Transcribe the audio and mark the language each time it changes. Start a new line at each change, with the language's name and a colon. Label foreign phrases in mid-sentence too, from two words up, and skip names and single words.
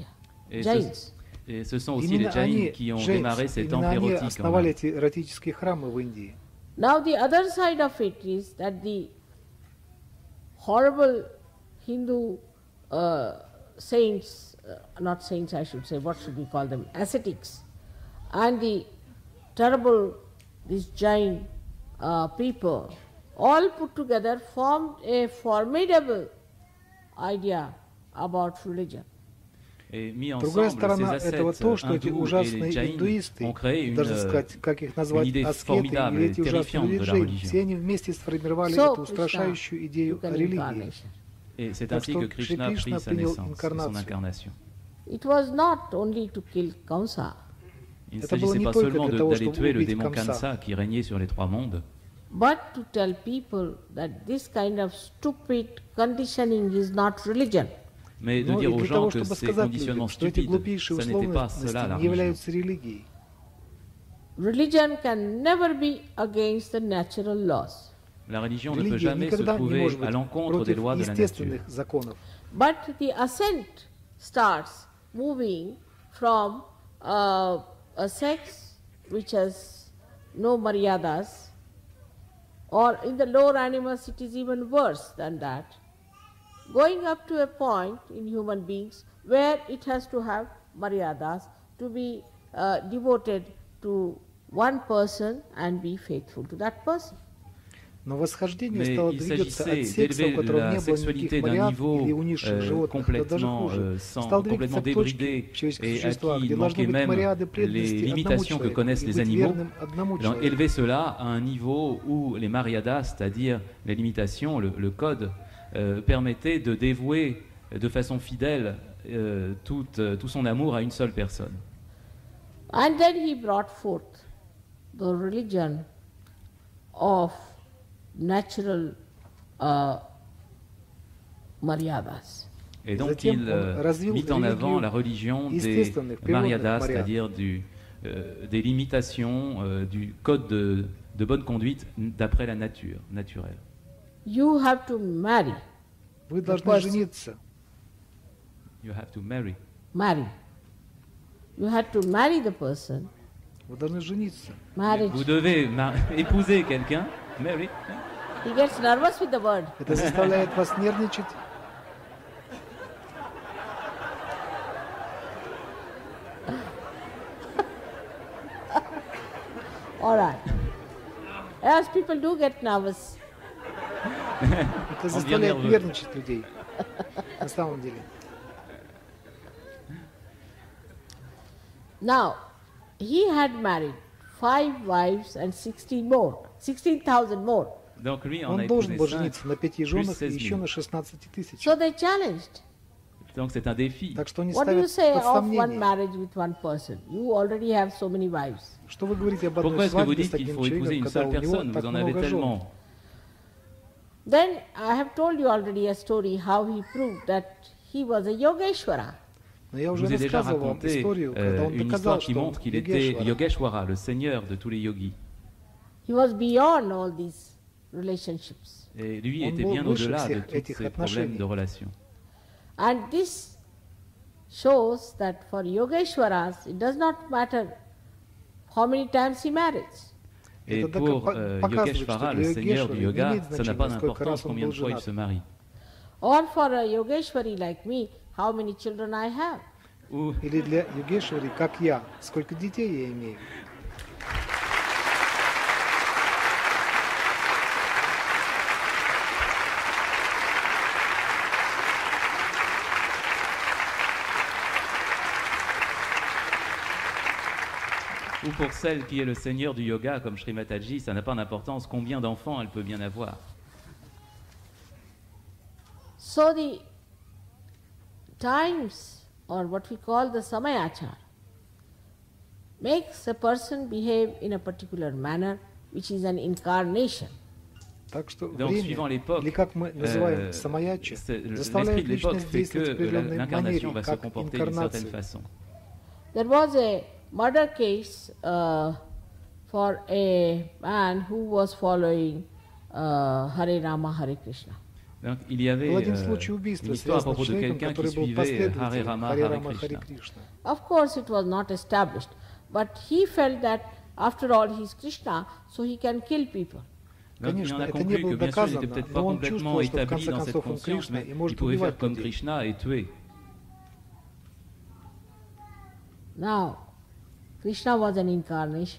French: Et Jains. Et ce sont aussi
Russian: Именно
French: les jains
Russian: они,
French: qui ont
Russian: Джейнс,
French: démarré ces
Russian: именно
French: temples
Russian: они
French: érotiques en
Russian: основали
French: Inde.
Russian: эти эротические храмы в Индии.
English: Now the other side of it is that the horrible Hindu saints, not saints I should say, what should we call them, ascetics, and the terrible, these Jain people, all put together formed a formidable idea about religion.
French: Et mis
Russian: Другая
French: ensemble,
Russian: сторона
French: ces
Russian: этого
French: ascètes
Russian: то, что эти
French: hindous et
Russian: ужасные
French: les jains
Russian: индуисты,
French: ont créé
Russian: даже сказать, как их назвать,
French: idée
Russian: аскеты
French: formidable
Russian: или
French: et
Russian: эти ужасные
French: terrifiante de la
Russian: религии,
French: religion.
Russian: все они вместе сформировали
English: So,
Russian: эту устрашающую идею
English: took an
Russian: религии.
English: incarnation.
French: Et c'est
Russian: Так
French: ainsi
Russian: что
French: que Krishna a
Russian: Кришна
French: pris sa
Russian: принял
French: naissance, son
Russian: инкарнацию.
French: incarnation.
English: It was not only to kill Kamsa,
French: Il ne
Russian: Это было
French: s'agissait
Russian: не
French: pas
Russian: только
French: seulement
Russian: для того,
French: d'aller
Russian: чтобы
French: tuer le
Russian: убить
French: démon
Russian: Камса.
French: Kamsa qui régnait sur les trois mondes,
English: but to tell people that this kind of stupid conditioning is not religion.
French: mais de
Russian: Но
French: dire
Russian: и
French: aux
Russian: для
French: gens
Russian: того,
French: que
Russian: чтобы
French: ces
Russian: сказать
French: conditionnements
Russian: людям, что эти
French: stupides,
Russian: глупейшие
French: ça n'était pas
Russian: условности
French: cela la
Russian: не
French: religion.
Russian: являются религией.
English: Religion can never be against the natural laws.
French: La religion ne peut
Russian: Религия
French: jamais se
Russian: никогда не
French: trouver
Russian: может
French: à
Russian: быть
French: l'encontre des
Russian: против
French: lois de la nature.
Russian: естественных законов.
English: But the ascent starts moving from a sex which has no maryadas, or in the lower animals it is even worse than that, going up to a point in human beings where it has to have maryadas to be devoted to one person and be faithful to that person.
Russian: Но восхождение
French: Mais
Russian: стало
French: il
Russian: двигаться от
French: s'agissait
Russian: секса, у
French: d'élever
Russian: которого
French: la
Russian: не было
French: sexualité
Russian: никаких
French: d'un
Russian: вариантов
French: niveau
Russian: или у низших животных, да даже
French: complètement,
Russian: хуже.
French: sans,
Russian: Стал
French: complètement
Russian: двигаться к точке
French: débridé
Russian: в человеческих
French: et à
Russian: существах,
French: qui
Russian: где должны
French: manquaient
Russian: быть
French: même
Russian: мириады
French: les
Russian: преданности одному
French: limitations que
Russian: человеку
French: connaissent
Russian: и
French: les
Russian: быть
French: animaux,
Russian: верным одному
French: donc
Russian: человеку.
French: élever cela à un niveau où les mariadas, c'est-à-dire les limitations, le code, permettait de dévouer de façon fidèle tout son amour à une seule personne.
English: And then he brought forth the religion of natural maryadas.
French: Et donc il mit en avant la religion des mariadas, c'est-à-dire des limitations, du code de bonne conduite d'après la nature, naturelle.
English: You have to marry.
Russian: Вы должны жениться.
English: You have to marry. Marry. You have to marry the person.
Russian: Вы должны жениться.
English: Marriage.
French: Vous devez épouser quelqu'un,
English: marry. He gets nervous with the word.
Russian: Это заставляет вас нервничать.
English: All right. As people do get nervous.
Russian: Это заставляет нервничать людей. На самом деле.
English: Now, he had married 5 wives and 16,000 more.
French: Donc lui en a
Russian: Он должен был
French: épousé 5,
Russian: жениться на 5
French: plus
Russian: женах и
French: 16
Russian: еще
French: 000.
Russian: на 16 тысяч.
English: So they challenged.
French: Donc c'est un défi.
Russian: Так что они
English: What do you
Russian: ставят
English: say
Russian: под
English: of one
Russian: сомнение.
English: marriage with one person? You already have so many wives.
Russian: Что вы говорите об
French: Pourquoi
Russian: одной
French: est-ce que vous
Russian: свадьбе
French: dites
Russian: с
French: qu'il
Russian: одним
French: faut épouser
Russian: человеком,
French: une
Russian: когда
French: seule
Russian: у него
French: personne?
Russian: так
French: Vous en avez
Russian: много жен?
French: tellement.
English: Then I have told you already a story how he proved that he was a Yogeshwara.
Russian: Но я
French: Je
Russian: уже
French: vous ai déjà
Russian: рассказывал вам
French: raconté
Russian: историю, когда он
French: une
Russian: доказал,
French: histoire qui
Russian: что он
French: montre qu'il était
Russian: Йогешвара.
French: Yogeshwara, le seigneur de tous les yogis.
English: He was beyond all these relationships.
French: Et lui
Russian: Он
French: était
Russian: был
French: bien
Russian: выше
French: au-delà de
Russian: всех
French: tous
Russian: этих
French: ces problèmes
Russian: отношений.
French: de relations.
English: And this shows that for Yogeshwaras, it does not matter how many times he marries.
French: Et
Russian: Это
French: pour
Russian: показывает,
French: Yogeshvara,
Russian: что
French: le
Russian: для
French: seigneur du
Russian: Йогешвары не
French: yoga,
Russian: имеет
French: ça n'a
Russian: значения,
French: pas
Russian: сколько
French: d'importance
Russian: раз он
French: combien
Russian: был
French: de fois il
Russian: женат.
French: se marie.
English: Or for a Yogeshwari like me, how many children I have.
French: Ou
Russian: Или для Йогешвари, как я, сколько детей я имею.
French: ou pour celle qui est le seigneur du yoga, comme Shri Mataji, ça n'a pas d'importance combien d'enfants elle peut bien avoir.
English: So the times, or what we call the samayachar, makes a person behave in a particular manner, which is an incarnation.
Russian: Так что
French: Donc, suivant
Russian: время,
French: l'époque,
Russian: или как мы называем самаяча,
French: l'esprit
Russian: заставляет
French: de l'époque
Russian: личность
French: fait que
Russian: действовать в определенной
French: l'incarnation
Russian: манере,
French: va se
Russian: как
French: comporter d'une certaine
Russian: инкарнация.
French: façon.
English: There was a murder case for a man who was following Hare Rama, Hare Krishna.
French: Donc, il y avait
Russian: Был один случай убийства,
French: une histoire à
Russian: связанный
French: propos
Russian: с
French: de
Russian: человеком,
French: quelqu'un qui
Russian: который был
French: suivait Hare
Russian: последователем
French: Rama,
Russian: Харе
French: Hare
Russian: Рама, Харе
French: Krishna.
Russian: Кришна.
English: Of course, it was not established, but he felt that after all he is Krishna, so he can kill people.
French: Donc, il en
Russian: Конечно,
French: a
Russian: это не
French: conclu
Russian: было
French: que bien sûr, il
Russian: доказано,
French: n'était peut-être pas
Russian: но он
French: complètement
Russian: чувствовал, что в
French: établi
Russian: конце
French: dans cette
Russian: концов он
French: conscience,
Russian: Кришна
French: mais
Russian: и
French: il
Russian: может
French: pouvait faire
Russian: убивать
French: comme
Russian: людей.
French: Krishna et tuer.
English: Now, Krishna was an incarnation.